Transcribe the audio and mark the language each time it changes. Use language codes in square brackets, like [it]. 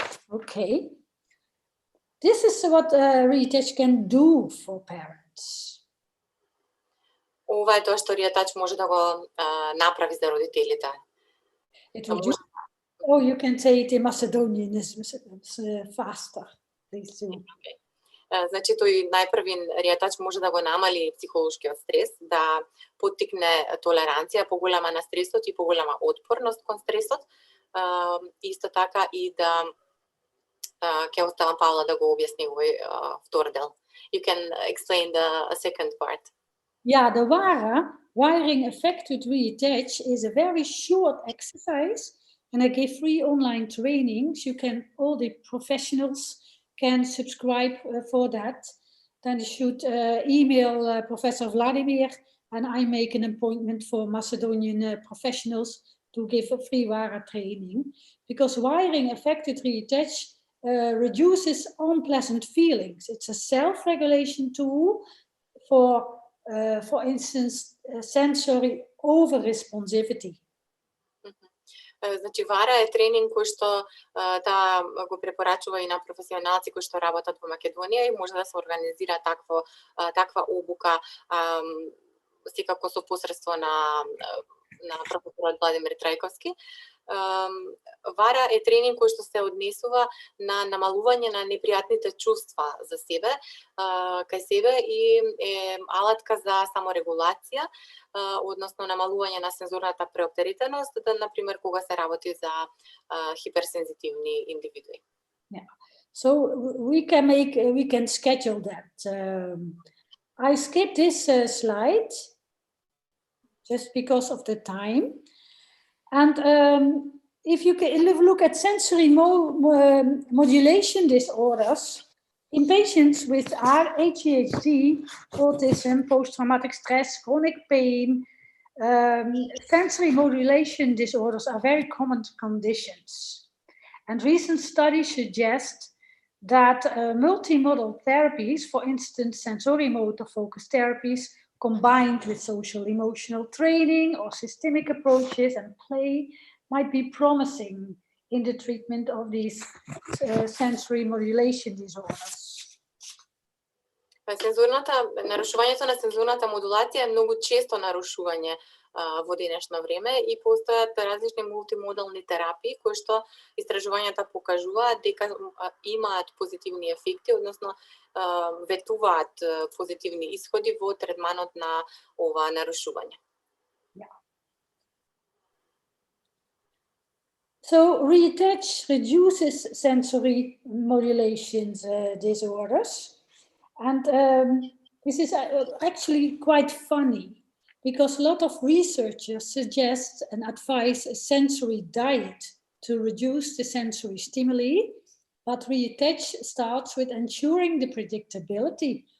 [en] Okay. This is what Риатач can do for parents. [mk] Ова е тоа што Риатач може да го направи за родителите. [en] You can say it in Macedonian, it's faster. Please do. Okay. [mk] Значи, тој најпрвин Риатач може да го намали психолошкиот стрес, да поттикне толеранција, поголема на стресот и поголема отпорност кон стресот. Исто така и да ќе оставам Паула да го објасни овој втор дел. [en] You can explain the second part. Yeah, the wiring affected Риатач is a very short exercise, and I give free online trainings. You can, all the professionals can subscribe for that. Then you should email Professor Vladimir, and I make an appointment for Macedonian professionals to give a free WARA training. Because wiring affected Риатач reduces unpleasant feelings. It's a self-regulation tool for instance, sensory over-responsivity. [mk] Значи, ВАРА е тренинг кој што да го препорачува и на професионалци кои што работат во Македонија и може да се организира таква обука секако со посредство на професорот Владимир Трајковски. ВАРА е тренинг кој што се однесува на намалување на непријатните чувства за себе, кај себе и е алатка за саморегулација, односно намалување на сензорната преоптеритеност, да, например, кога се работи за хиперсензитивни индивидуи. [en] Yeah. So we can schedule that. I skipped this slide just because of the time. And if you look at sensory modulation disorders, in patients with ADHD, autism, post-traumatic stress, chronic pain, sensory modulation disorders are very common conditions. And recent studies suggest that multimodal therapies, for instance, sensorimotor focused therapies, combined with social emotional training or systemic approaches and play, might be promising in the treatment of these sensory modulation disorders. [mk] Нарушувањето на сензорната модулација е многу често нарушување во денешно време и постојат различни мултимодални терапии кои што истражувањата покажуваат дека имаат позитивни ефекти, односно ветуваат позитивни исходи во третманот на ова нарушување. [en] So Риатач reduces sensory modulations disorders, and this is actually quite funny because a lot of researchers suggest and advise a sensory diet to reduce the sensory stimuli, but Риатач starts with ensuring the predictability